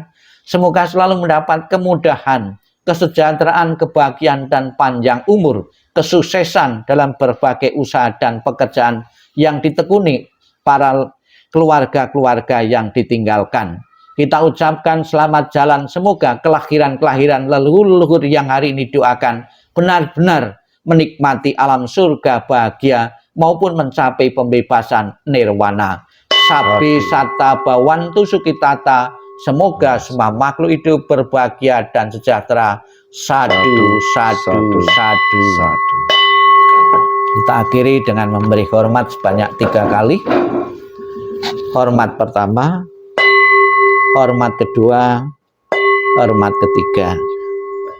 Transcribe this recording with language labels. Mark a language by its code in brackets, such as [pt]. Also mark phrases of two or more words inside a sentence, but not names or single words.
[id] Semoga selalu mendapat kemudahan, kesejahteraan, kebahagiaan, dan panjang umur, kesuksesan dalam berbagai usaha dan pekerjaan yang ditekuni para keluarga-keluarga yang ditinggalkan. Kita ucapkan selamat jalan, semoga kelahiran-kelahiran leluhur-leluhur yang hari ini doakan benar-benar menikmati alam surga bahagia maupun mencapai pembebasan nirwana. [pi] Sabi sata bawantu sukitata, [id] semoga semua makhluk hidup berbahagia dan sejahtera. [pi] Sadu, sadu, sadu, sadu. [id] Kita akhiri dengan memberi hormat sebanyak 3 kali. Hormat pertama, hormat kedua, hormat ketiga.